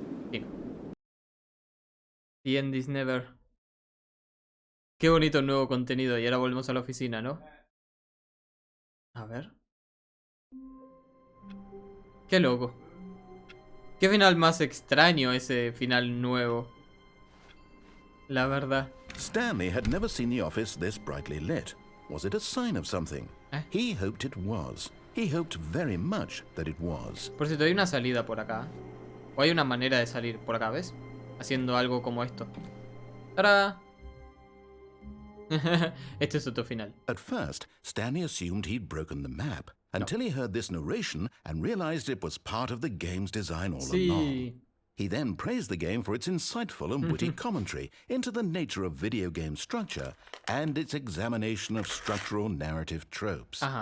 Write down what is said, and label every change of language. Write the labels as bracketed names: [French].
[Spanish] Fin. [English] The end is never. [Spanish] Qué bonito nuevo contenido. Y ahora volvemos a la oficina, ¿no? A ver. Qué loco. Qué final más extraño ese final nuevo. La verdad. [English] Stanley had never seen the office this brightly lit. Was it a sign of something? He hoped it was. He hoped very much that it was. [Spanish] Por cierto, hay una salida por acá. O hay una manera de salir por acá, ¿ves? Haciendo algo como esto. ¡Tará! Este es otro final. [English] At first, Stanley assumed he'd broken the map until he heard this narration and realized it was part of the game's design all along. He then praised the game for its insightful and witty commentary into the nature of video game structure and its examination of structural narrative tropes.